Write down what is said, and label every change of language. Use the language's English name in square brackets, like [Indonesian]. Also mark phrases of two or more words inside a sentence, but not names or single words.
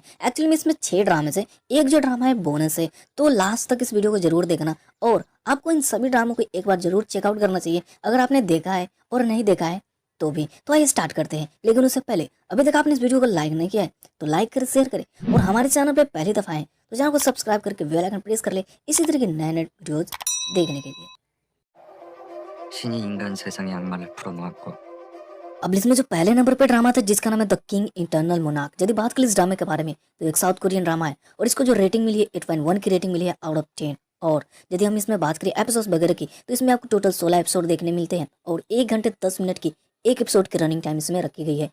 [Hindi] एक्चुअली में इसमें 6 ड्रामे से एक जो ड्रामा है बोनस है, तो लास्ट तक इस वीडियो को जरूर देखना और आपको इन सभी ड्रामों को एक बार जरूर चेकआउट करना चाहिए अगर आपने देखा है और नहीं देखा है तो भी। तो आइए स्टार्ट करते हैं, लेकिन उससे पहले अभी तक आपने इस वीडियो को लाइक नहीं किया है तो लाइक करें, शेयर करें और हमारे चैनल पर पहली दफा है तो चैनल को सब्सक्राइब करके [English] bell icon press [Hindi] कर ले इसी तरह के नए नए वीडियोज देखने के लिए। [Korean] 신이 인간 세상의 악마를 풀어놓았고 [Hindi] अब इसमें जो पहले नंबर पे ड्रामा था जिसका नाम है द किंग इंटरनल मोनार्क। यदि बात करें इस ड्रामे के बारे में तो एक [English] South Korean drama [Hindi] है और इसको जो रेटिंग मिली है 8.1 की रेटिंग मिली है [English] out of [Hindi] 10। और यदि हम इसमें बात करें एपिसोड वगैरह की तो इसमें आपको टोटल 16 एपिसोड देखने मिलते हैं और 1 घंटे 10 मिनट की एक एपिसोड की [English] running time [Hindi] इसमें रखी गई है।